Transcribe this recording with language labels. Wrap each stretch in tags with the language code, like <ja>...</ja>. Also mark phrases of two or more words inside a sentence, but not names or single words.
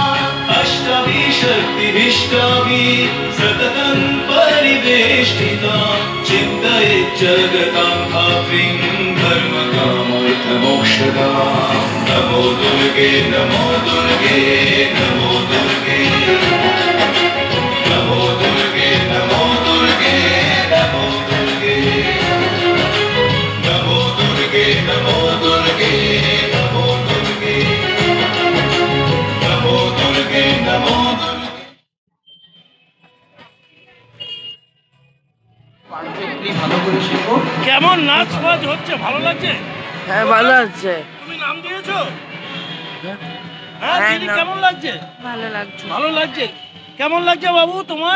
<sa>अष्टभिशक्तिभिष्टाभिः सततं परिवेष्टिता चिन्तयेत् जगतां धात्रीं धर्मकामर्थमोक्षदां नमो दुर्गे नमो दुर्गे नमो दुर्गे नमो दुर्गे नमो दुर्गे नमो दुर्गे नमो दुर्गे नमो दुर्गे नमो दुर्गे नमो दुर्गे नमो</sa> <bn>কেমন নাচ বাজ হচ্ছে? ভালো লাগছে? হ্যাঁ ভালো লাগছে। তুমি নাম দিয়েছো? হ্যাঁ দিদি, কেমন লাগছে? ভালো লাগছে। ভালো লাগছে। কেমন লাগছে বাবু তোমার?</bn>